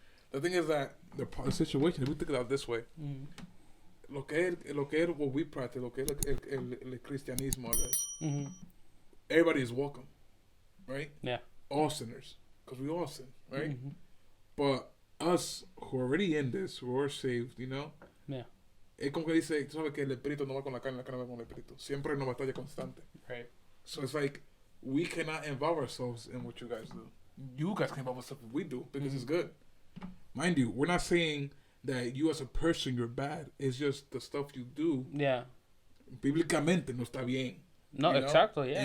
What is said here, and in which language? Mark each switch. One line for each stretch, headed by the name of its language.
English: The thing is that the situation, if we think about it this way,
Spanish: lo que es
English: what we practice,
Spanish: lo que es el cristianismo,
English: I guess, everybody is welcome, right? Yeah. All sinners, because we all sin, right? Mm-hmm. But us who are already in this, who are saved, yeah.
Spanish: Es como que dice, tú sabes que el espíritu no va con la carne va con el espíritu. Siempre hay una batalla constante.
English: Right. So it's like, we cannot involve ourselves in what you guys do. You guys can involve yourself in what we do, because it's good. Mind you, we're not saying that you as a person, you're bad. It's just the stuff you do. Yeah.
Spanish: Bíblicamente no está bien.
English: No, exactly, yeah.